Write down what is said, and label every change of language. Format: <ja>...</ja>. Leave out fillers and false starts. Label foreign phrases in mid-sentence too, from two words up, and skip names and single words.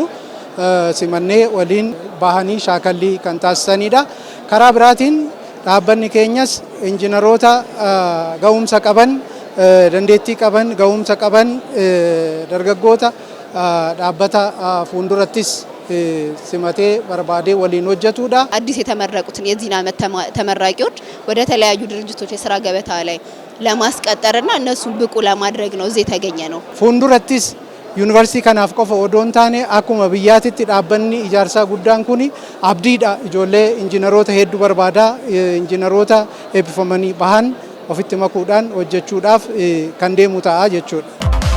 <om>Simannee waliin bahanii shaakallii kan taasisanidha. Karaa biraatiin dhaabbanni keenyas injiinaroota ga'umsa qaban, dandeettii qaban, ga'umsa qaban dargaggoota dhaabbata fuuldurattis simatee barbaadee waliin hojjetudha.</om> <am>አዲስ የተመረቁትን የዚህ ዓመት ተመራቂዎች ወደ ተለያዩ ድርጅቶች የሥራ ገበታ ላይ ለማስቀጠርና እነሱን ብቁ ለማድረግ ነው እዚህ የተገኘ ነው።</am> <om>fuuldurattis yuunivarsiitii kanaaf qofa odoon taane akkuma biyyaatitti dhaabbanni ijaarsaa guddaan kun abdiidha. Ijoollee injiinaroota hedduu barbaada. Injiinaroota eebbifamanii bahan ofitti makuudhaan hojjechuudhaaf kan deemu ta'a jechuudha.</om>